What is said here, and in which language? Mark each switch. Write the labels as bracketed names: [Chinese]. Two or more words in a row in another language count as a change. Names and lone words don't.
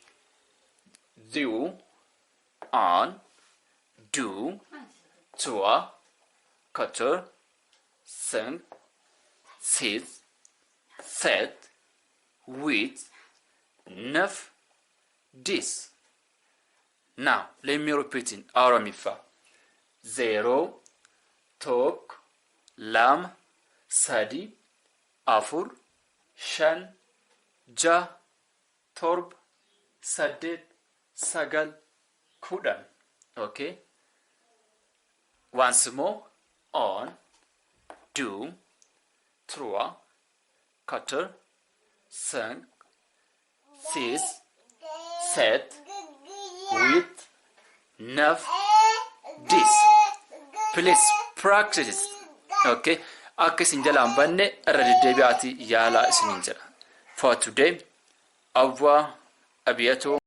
[English] 0 1 2 3 4 5 6 7 8 9 10. Now let me repeat in Oromifa. [Oromo] 0 tokko lama sadi afur shan ja torba saddeet sagal kudhan. [English] Okay, once more. On 2 3 4 5 6 7 8 9 10. Please practice, okay? [Oromo] Akka isin jalaan banne irra deddeebi'aatii yaalaa isiniin jedha. [English] For today, [French] au revoir, à bientôt.